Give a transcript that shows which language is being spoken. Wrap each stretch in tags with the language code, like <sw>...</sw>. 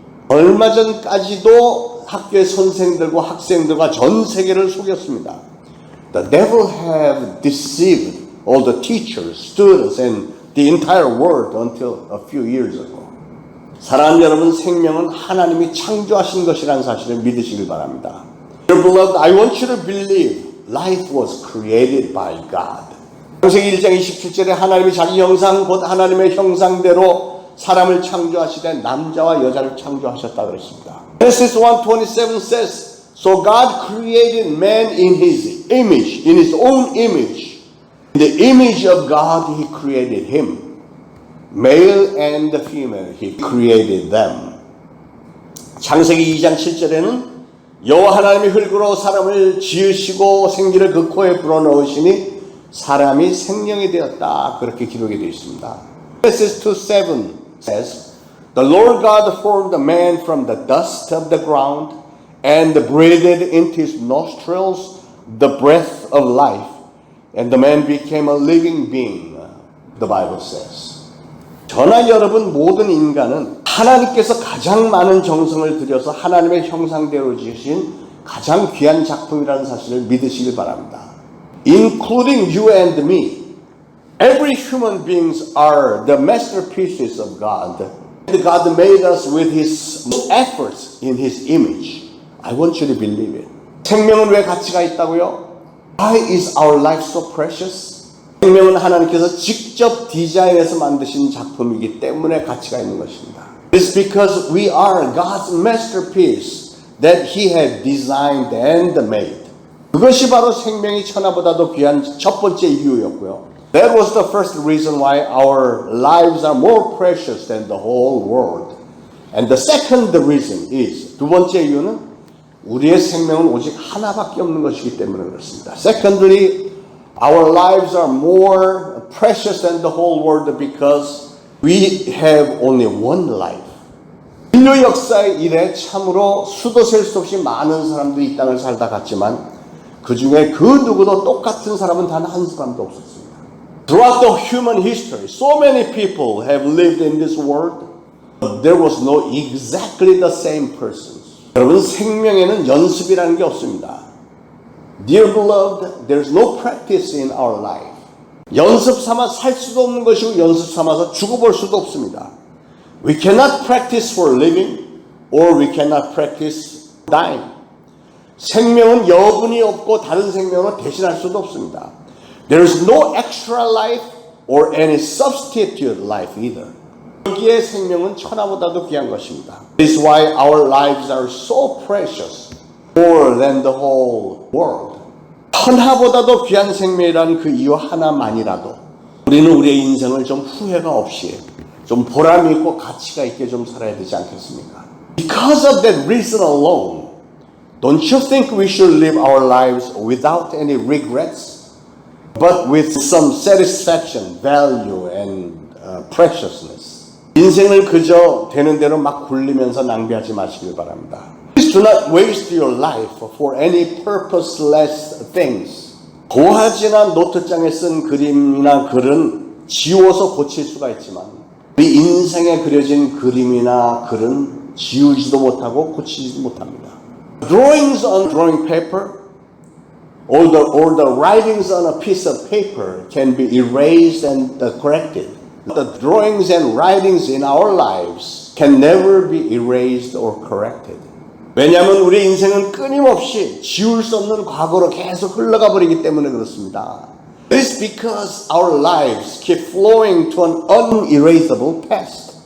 <ko>얼마 전까지도 학교의 선생들과 학생들과 전 세계를 속였습니다.</ko> <en>The devil have deceived all the teachers, students, and the entire world until a few years ago.</en> <ko>사랑하는 여러분, 생명은 하나님이 창조하신 것이라는 사실을 믿으시길 바랍니다.</ko> <en>Dear beloved, I want you to believe life was created by God.</en> <ko>창세기 1장 27절에 하나님이 자기 형상 곧 하나님의 형상대로 사람을 창조하시되 남자와 여자를 창조하셨다 그랬습니다.</ko> <en>Genesis 1:27 says, So God created man in his image, in his own image. In the image of God he created him. Male and female he created them.</en> <ko>창세기 2장 7절에는 여호와 하나님이 흙으로 사람을 지으시고 생기를 그 코에 불어넣으시니 사람이 생명이 되었다. 그렇게 기록이 되어 있습니다.</ko> <en>Genesis 2:7 says, The Lord God formed a man from the dust of the ground and breathed into his nostrils the breath of life, and the man became a living being, the Bible says.</en> <ko>저나 여러분 모든 인간은 하나님께서 가장 많은 정성을 들여서 하나님의 형상대로 지으신 가장 귀한 작품이라는 사실을 믿으시길 바랍니다.</ko> <en>Including you and me. Every human beings are the masterpieces of God. God made us with His efforts in His image. I want you to believe it.</en> <ko>생명은 왜 가치가 있다고요?</ko> <en>Why is our life so precious?</en> <ko>생명은 하나님께서 직접 디자인해서 만드신 작품이기 때문에 가치가 있는 것입니다.</ko> <en>It's because we are God's masterpiece that He had designed and made.</en> <ko>그것이 바로 생명이 천하보다도 귀한 첫 번째 이유였고요.</ko> <en>That was the first reason why our lives are more precious than the whole world. And the second reason is,</en> <ko>두 번째 이유는 우리의 생명은 오직 하나밖에 없는 것이기 때문에 그렇습니다.</ko> <en>Secondly, our lives are more precious than the whole world because we have only one life.</en> <ko>인류 역사의 이래 참으로 수도 셀 수 없이 많은 사람들이 이 땅을 살다 갔지만 그 중에 그 누구도 똑같은 사람은 단 한 사람도 없었습니다.</ko> <en>Throughout the human history, so many people have lived in this world, but there was no exactly the same persons.</en> <ko>여러분, 생명에는 연습이라는 게 없습니다.</ko> <en>Dear beloved, there's no practice in our life.</en> <ko>연습 삼아 살 수도 없는 것이고 연습 삼아서 죽어볼 수도 없습니다.</ko> <en>We cannot practice for living or we cannot practice dying.</en> <ko>생명은 여분이 없고 다른 생명으로 대신할 수도 없습니다.</ko> <en>There is no extra life or any substitute life either.</en> <ko>여기에 생명은 천하보다도 귀한 것입니다.</ko> <en>This is why our lives are so precious, more than the whole world.</en> <ko>천하보다도 귀한 생명이라는 그 이유 하나만이라도 우리는 우리의 인생을 좀 후회가 없이 좀 보람 있고 가치가 있게 좀 살아야 되지 않겠습니까?</ko> <en>Because of that reason alone, don't you think we should live our lives without any regrets, but with some satisfaction, value, and preciousness?</en> <ko>인생을 그저 되는 대로 막 굴리면서 낭비하지 마시길 바랍니다.</ko> <en>Please do not waste your life for any purposeless things.</en> <ko>고화질한 노트장에 쓴 그림이나 글은 지워서 고칠 수가 있지만 우리 인생에 그려진 그림이나 글은 지우지도 못하고 고치지도 못합니다.</ko> <en>Drawings on drawing paper or the writings on a piece of paper can be erased and corrected. The drawings and writings in our lives can never be erased or corrected.</en> <ko>왜냐하면 우리 인생은 끊임없이 지울 수 없는 과거로 계속 흘러가 버리기 때문에 그렇습니다.</ko> <en>It is because our lives keep flowing to an unerasable past.</en>